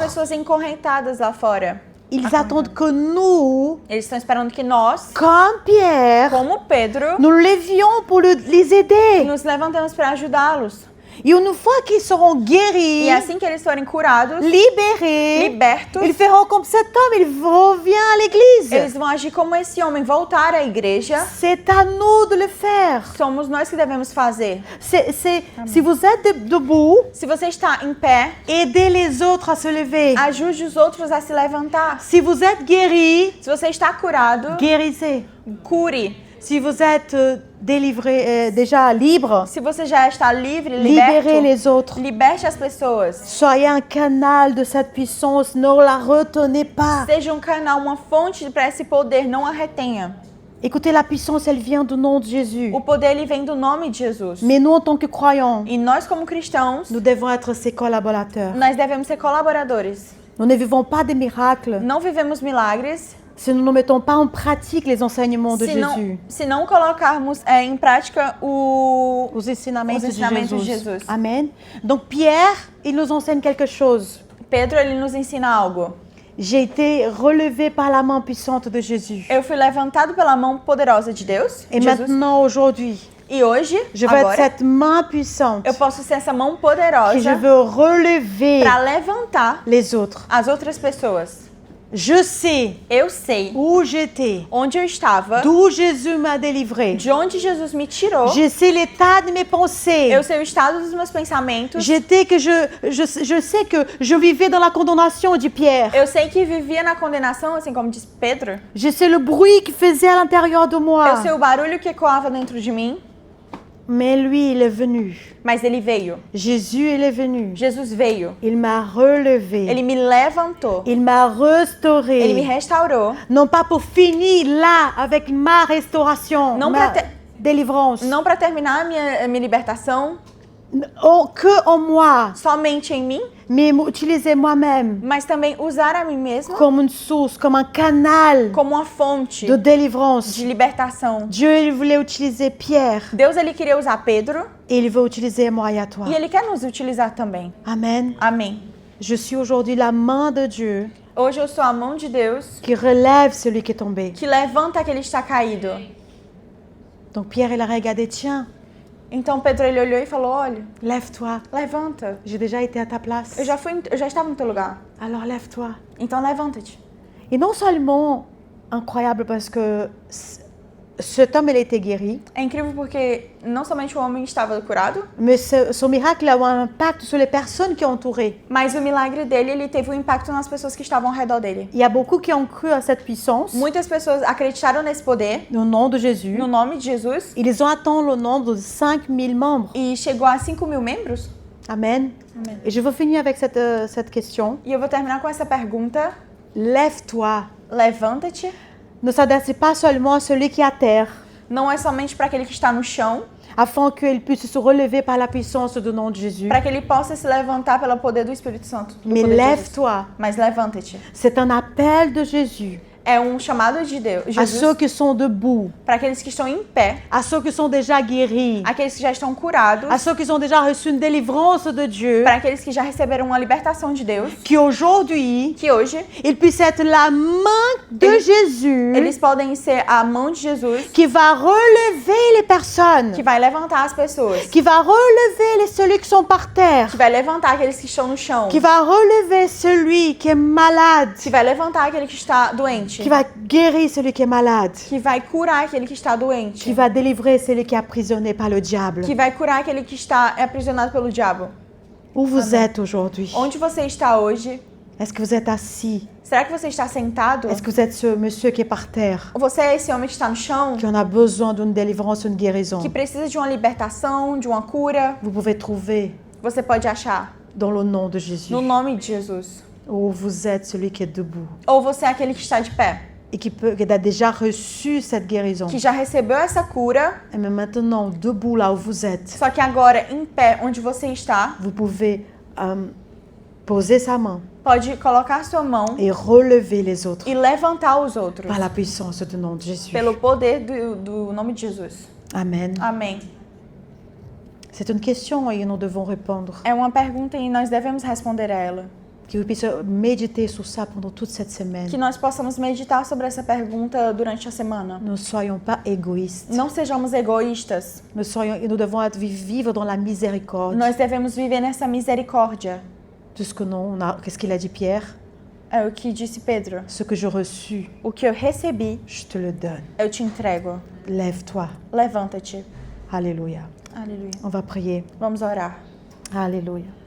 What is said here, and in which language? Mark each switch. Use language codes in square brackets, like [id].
[pt] pessoas encorrentadas lá fora. [fr] Ils attendent que nous, [pt] Eles estão esperando que nós, [fr] comme Pierre, [pt] como Pedro, [fr] nous levions pour les aider. [pt] nos levantemos para ajudá-los. [fr] Et une fois qu'ils seront guéris, [pt] E assim que eles forem curados, [fr] libérés, [pt] libertos, [fr] ils feront comme cet homme, il revient à l'église. [pt] eles vão agir como esse homem, voltar à igreja. [fr] C'est à nous de le faire. [pt] Somos nós que devemos fazer. [fr] Si vous êtes debout, [pt] Se você está em pé, [fr] aidez les autres à se lever. [pt] ajude os outros a se levantar. [fr] Si vous êtes guéri, [pt] Se você está curado, [fr] guérissez. [pt] cure. [fr] Si vous êtes délivré, déjà libre, [pt] Se você já está livre, [fr] libérez [pt] liberto, [fr] les autres. [pt] liberte as pessoas. [fr] Soyez un canal de cette puissance, ne la retenez pas. [pt] Seja um canal, uma fonte para esse poder, não a retenha. [fr] Écoutez, la puissance, elle vient du nom de Jésus. [pt] O poder ele vem do nome de Jesus. [fr] Mais nous, en tant que croyants, [pt] E nós como cristãos, [fr] nous devons être ses collaborateurs. [pt] nós devemos ser colaboradores. [fr] Nous ne vivons pas des miracles [pt] Não vivemos milagres [fr] si nous ne mettons pas en pratique les enseignements de Jésus, [pt] se não colocarmos em prática os ensinamentos, os ensinamentos de de Jesus. Jesus. Amen. [fr] Donc Pierre, il nous enseigne quelque chose. [pt] Pedro, ele nos ensina algo. [fr] J'ai été relevé par la main puissante de Jésus. [pt] Eu fui levantado pela mão poderosa de Deus, [fr] Et [pt] Jesus. [fr] maintenant, aujourd'hui, [pt] E hoje, [fr] je veux être [pt] agora, [fr] cette main puissante [pt] eu posso ser essa mão [fr] que je [pt] poderosa [fr] veux relever [pt] para levantar [fr] les autres. [pt] as outras pessoas. [fr] Je sais [pt] Eu sei [fr] où j'étais, [pt] onde eu estava, [fr] d'où Jésus m'a délivré. [pt] de onde Jesus me tirou. [fr] Je sais l'état de mes pensées. [pt] Eu sei o estado dos meus pensamentos. [fr] J'étais que je sais que je vivais dans la condamnation, dit Pierre. [pt] Eu sei que vivia na condenação, assim como diz Pedro. [fr] Je sais le bruit qui faisait à l'intérieur de moi. [pt] Eu sei o barulho que ecoava dentro de mim, [fr] Mais lui, il est venu. [pt] mas ele veio. [fr] Jésus, il est venu. [pt] Jesus veio. [fr] Il m'a relevé. [pt] Ele me levantou. [fr] Il m'a [pt] Ele me [fr] restauré. [pt] restaurou. [fr] Non pas pour finir là avec ma restauration, Non ma [pt] pra te- [fr] délivrance. [pt] Não para terminar a minha libertação [fr] Que en moi, [pt] somente em mim, [fr] mais m'utiliser moi-même [pt] mas também usar a mim mesma [fr] comme une source, comme un canal [pt] como uma fonte [fr] de délivrance. [pt] de libertação. [fr] Dieu, il voulait utiliser Pierre [pt] Deus, ele queria usar Pedro [fr] et il veut utiliser moi et à toi. [pt] e ele quer nos utilizar também. [fr] Amen. [pt] Amém. [fr] Je suis aujourd'hui la main de Dieu [pt] Hoje eu sou a mão de Deus [fr] qui relève celui qui est tombé. [pt] que levanta aquele que está caído. [fr] Donc Pierre, il a regardé, tiens, [pt] Então Pedro, ele olhou e falou: olha, [fr] lève-toi. [pt] levanta. [fr] J'ai déjà été à ta place. [pt] Eu já estava no teu lugar. [fr] Alors lève-toi. [pt] Então levanta-te. [fr] Et non seulement incroyable parce que cet homme, il a été guéri, [pt] É incrível porque não somente o homem estava curado, [fr] mais son miracle a eu un impact sur les personnes qui ont entouré. [pt] mas o milagre dele, ele teve um impacto nas pessoas que estavam ao redor dele. [fr] Il y a beaucoup qui ont cru à cette puissance, [pt] Muitas pessoas acreditaram nesse poder, [fr] au nom de Jésus. [pt] no nome de Jesus, [fr] Ils ont atteint le nombre de 5000 membres. [pt] e chegou a 5.000 membros. [fr] Amen. [pt] Amen. [fr] Et je veux finir avec cette question. [pt] E eu vou terminar com essa pergunta. [fr] Lève-toi. [pt] Levanta-te. [fr] Ne s'adresse pas seulement à celui qui est à terre, [pt] Não é somente para aquele que está no chão, [fr] afin qu'il puisse se relever par la puissance du nom de Jésus. [pt] para que ele possa se levantar pelo poder do Espírito Santo. do [fr] Mais [pt] poder de Jesus. [fr] lève-toi. [pt] Mas levanta-te. [fr] C'est un appel de Jésus [pt] É um chamado de Deus, [fr] à ceux [pt] Jesus, [fr] qui sont debout, [pt] para aqueles que estão em pé, [fr] à ceux qui sont déjà guéris, [pt] aqueles que já estão curados, [fr] à ceux qui ont déjà reçu une délivrance de Dieu, [pt] para aqueles que já receberam uma libertação de Deus, [fr] qu'aujourd'hui, [pt] que hoje [fr] ils puissent être la main de Jésus [pt] eles podem ser a mão de Jesus [fr] qui va relever les personnes, [pt] que vai levantar as pessoas, [fr] qui va relever ceux qui sont par terre, [pt] que vai levantar aqueles que estão no chão, [fr] qui va relever celui qui est malade, [pt] que vai levantar aquele que está doente, [fr] qui va guérir celui qui est malade, [pt] que vai curar aquele que está doente, [fr] qui va délivrer celui qui est emprisonné par le diable. [pt] que vai curar aquele que está aprisionado pelo diabo. [fr] Où vous êtes aujourd'hui? [pt] Onde você está hoje? [fr] Est-ce que vous êtes assis? [pt] Será que você está sentado? [fr] Est-ce que vous êtes ce monsieur qui est par terre, [pt] Ou você é esse homem que está no chão, [fr] qui en a besoin d'une délivrance, une guérison? [pt] que precisa de uma libertação, de uma cura? [fr] Vous pouvez trouver [pt] Você pode achar [fr] dans le nom de Jésus. [pt] no nome de Jesus. [fr] Ou vous êtes celui qui est debout [pt] Ou você é aquele que está de pé, [fr] et qui a déjà reçu cette guérison. [pt] que já recebeu essa cura, [fr] Et mais maintenant, debout là où vous êtes, [pt] só que agora em pé, onde você está, [fr] vous pouvez poser sa main [pt] pode colocar sua mão [fr] et relever les autres [pt] e levantar os outros [fr] par la puissance du nom de Jésus. [pt] pelo poder do nome de Jesus. [fr] Amen. [pt] Amém. [fr] C'est une question et nous devons répondre. [pt] É uma pergunta e nós devemos responder a ela. [fr] Que vous puissiez méditer sur ça pendant toute cette semaine. [pt] Que nós possamos meditar sobre essa pergunta durante a semana. [fr] Ne soyons pas égoïstes. [pt] Não sejamos egoístas. [fr] Nous devons vivre dans la miséricorde. [pt] Nós devemos viver nessa misericórdia. [fr] Tout ce que qu'est-ce qu'il a dit Pierre? [pt] É o que disse Pedro. [fr] Ce que j'ai reçu, [pt] O que eu recebi, [fr] je te le donne. [pt] eu te entrego. [fr] Lève-toi. [pt] Levanta-te. [fr] Alléluia. [pt] Aleluia. [fr] On va prier. [pt] Vamos orar. [fr] Alléluia.